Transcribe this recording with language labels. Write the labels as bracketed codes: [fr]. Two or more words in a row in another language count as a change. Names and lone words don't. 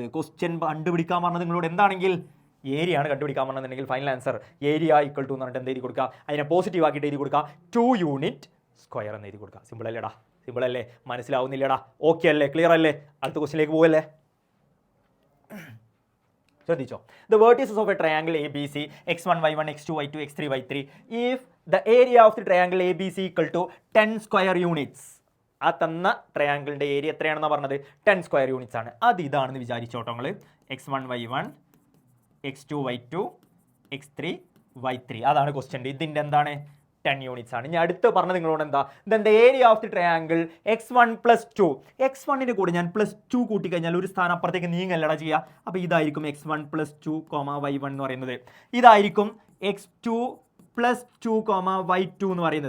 [ml] ക്വസ്റ്റ്യൻ കണ്ടുപിടിക്കാൻ പറഞ്ഞത് നിങ്ങളോട് എന്താണെങ്കിൽ ഏരിയയാണ് കണ്ടുപിടിക്കാൻ പറഞ്ഞിട്ടുണ്ടെങ്കിൽ [en] final answer area equal to [ml] എന്ന് പറഞ്ഞിട്ട് എന്ത് എഴുതി കൊടുക്കുക? അതിനെ പോസിറ്റീവ് ആക്കിയിട്ട് എഴുതി കൊടുക്കുക. 2 [en] unit square [ml] എന്ന് എഴുതി കൊടുക്കുക. സിമ്പിൾ അല്ലേടാ? സിമ്പിൾ അല്ലേ? മനസ്സിലാവുന്നില്ലടാ? ഓക്കെ അല്ലേ? ക്ലിയർ അല്ലേ? അടുത്ത ക്വസ്റ്റ്യനിലേക്ക് പോകല്ലേ? ശ്രദ്ധിച്ചോ. [en] the vertices of a triangle A B C x1 y1 x2 y2 x3 y3 if the area of the triangle A B C equal to 10 square units. [ml] ആ തന്ന ട്രയാങ്കിളിൻ്റെ ഏരിയ എത്രയാണെന്ന് പറഞ്ഞത്? 10 [en] square units [ml] ആണ്. അത് ഇതാണെന്ന് വിചാരിച്ചോട്ടോ നിങ്ങൾ. x1 y1 x2 y2 x3 y3 അതാണ് ക്വസ്റ്റ്യൻ. ഇതിൻ്റെ എന്താണ്? 10 യൂണിറ്റ്സ് ആണ്. ഇനി അടുത്ത് പറഞ്ഞത് നിങ്ങളോട് എന്താ? [en] then the area of the triangle x1 + 2. [ml] x1ൻ്റെ കൂടെ ഞാൻ +2 കൂട്ടിക്കഴിഞ്ഞാൽ ഒരു സ്ഥാനം അപ്പുറത്തേക്ക് നീങ്ങല്ലടാ ചെയ്യുക. അപ്പോൾ ഇതായിരിക്കും x1 + 2, y1 എന്ന് പറയുന്നത്. ഇതായിരിക്കും x2 + 2, y2 എന്ന് പറയുന്നത്.